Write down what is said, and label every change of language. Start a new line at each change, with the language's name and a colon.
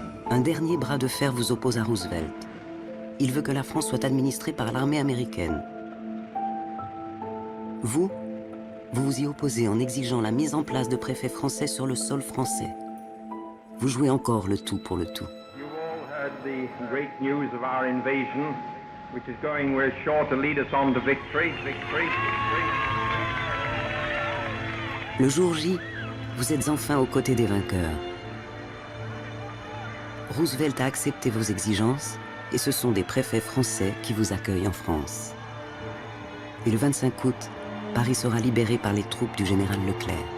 French: Un dernier bras de fer vous oppose à Roosevelt. Il veut que la France soit administrée par l'armée américaine. Vous vous y opposez en exigeant la mise en place de préfets français sur le sol français. Vous jouez encore le tout pour le tout.
English: You all heard the great news of our invasion, which is going where sure to lead us on to victory.
French: Le jour J, vous êtes enfin aux côtés des vainqueurs. Roosevelt a accepté vos exigences et ce sont des préfets français qui vous accueillent en France. Et le 25 août, Paris sera libéré par les troupes du général Leclerc.